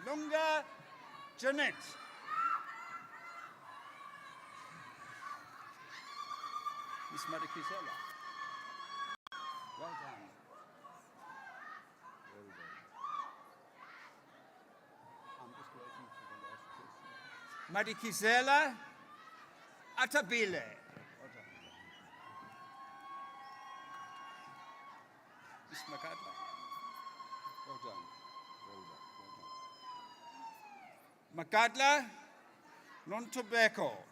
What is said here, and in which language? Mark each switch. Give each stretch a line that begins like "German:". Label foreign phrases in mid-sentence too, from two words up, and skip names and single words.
English: Lunga Janet. Miss Madikizela. Well done. Well done. I'm just waiting for the last person. Madikizela Atabile. Well done. Miss Makadla. Well done. Well done. Makadla Nontobeko.